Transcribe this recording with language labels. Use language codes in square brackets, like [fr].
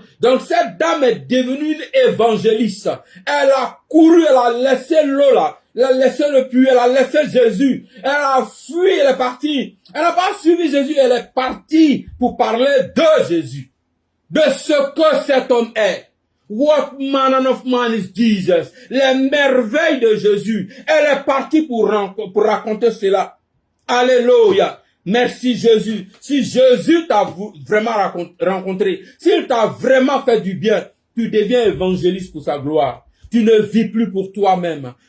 [fr] Donc cette dame est devenue une évangéliste. Elle a couru, elle a laissé l'eau là, elle a laissé le puits, elle a laissé Jésus. Elle a fui, elle est partie. Elle n'a pas suivi Jésus, elle est partie pour parler de Jésus. De ce que cet homme est. [en] What manner of man is Jesus? [fr] Les merveilles de Jésus. Elle est partie pour raconter cela. Alléluia. Merci Jésus. Si Jésus t'a vraiment rencontré, s'il t'a vraiment fait du bien, tu deviens évangéliste pour sa gloire. Tu ne vis plus pour toi-même.